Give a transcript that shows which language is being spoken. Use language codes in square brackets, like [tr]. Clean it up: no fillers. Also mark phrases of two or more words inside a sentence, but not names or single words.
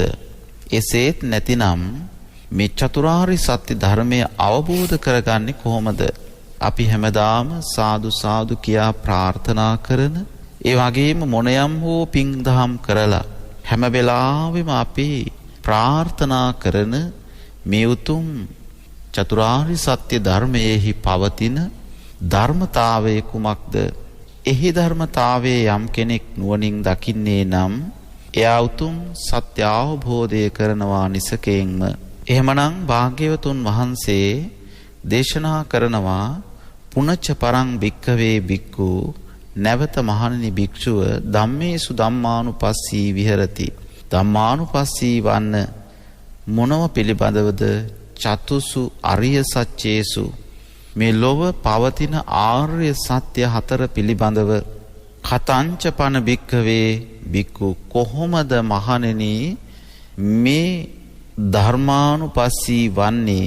[si] එසේත් නැතිනම් මේ චතුරාර්ය සත්‍ය ධර්මය අවබෝධ කරගන්නේ කොහොමද අපි හැමදාම සාදු සාදු කියා ප්‍රාර්ථනා කරන ඒ වගේම මොනයම් හෝ පින් දහම් කරලා හැම වෙලාවෙම අපි ප්‍රාර්ථනා කරන මේ උතුම් චතුරාර්ය සත්‍ය ධර්මයේහි පවතින ධර්මතාවය කුමක්ද? එහි ධර්මතාවයේ යම් කෙනෙක් නුවණින් දකින්නේ නම් එයා උතුම් සත්‍ය අවබෝධය කරනවා නිසකයෙන්ම. එහෙමනම් භාග්‍යවතුන් වහන්සේ දේශනා කරනවා [pi] පුනච්ච පරං භික්ඛවේ භික්ඛු [si] නැවත මහණෙනි භික්ෂුව [pi] ධම්මේසු ධම්මානුපස්සී විහෙරති. [si] ධම්මානුපස්සී වන්න මොනව පිළිබඳවද? [pi] චතුසු අරිය සත්‍යේසු [si] මේ ලොව පවතින ආර්ය සත්‍ය හතර පිළිබඳව. [pi] කතංච පන භික්ඛවේ භික්ඛු [si] කොහොමද මහණෙනි මේ ධර්මානුපස්සී වන්නේ?